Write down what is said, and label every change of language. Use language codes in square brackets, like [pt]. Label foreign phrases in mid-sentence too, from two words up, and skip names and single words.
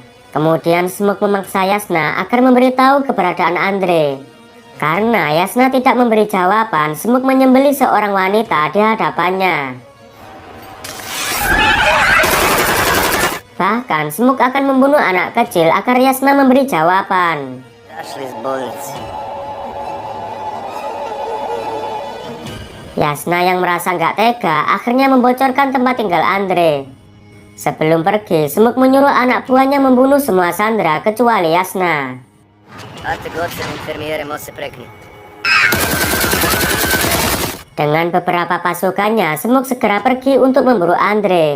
[id] Kemudian Smoke memaksa Yasna agar memberitahu keberadaan Andre. Karena Yasna tidak memberi jawaban, Smoke menyembelih seorang wanita di hadapannya. Bahkan Smoke akan membunuh anak kecil agar Yasna memberi jawaban. [ru] Зашли с больницы. [id] Yasna yang merasa nggak tega akhirnya membocorkan tempat tinggal Andre. Sebelum pergi, Smoke menyuruh anak buahnya membunuh semua sandera kecuali Yasna. Dengan beberapa pasukannya, Smoke segera pergi untuk memburu Andre.